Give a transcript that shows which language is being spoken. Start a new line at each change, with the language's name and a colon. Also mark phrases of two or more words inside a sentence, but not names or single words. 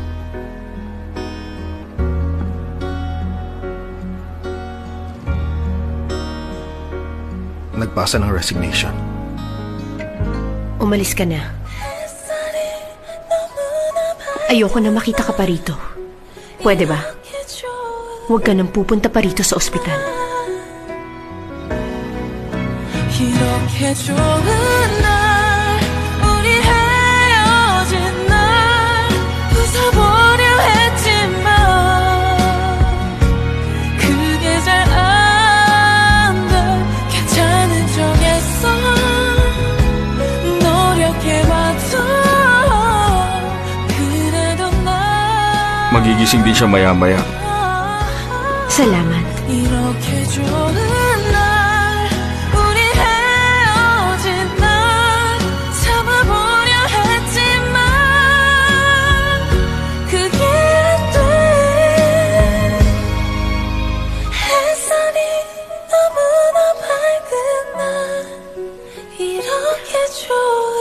Filipino: Nagpasa ng resignation. Umalis ka na. Ayoko na makita ka pa rito. Pwede ba? Huwag ka nang pupunta pa rito sa ospital.
Korean: 이렇게 좋은 날 우리 헤어진 날 웃어보려 했지만 그게 잘 안 돼 괜찮은 척했어 노력해봐도 그래도 난
Filipino: Magigising din siya maya-maya. Salamat.
Korean: 이렇게 좋은 날 우리 헤어진 날 참아보려 했지만 그게 안 돼 햇살이 너무나 밝은 날 이렇게 좋은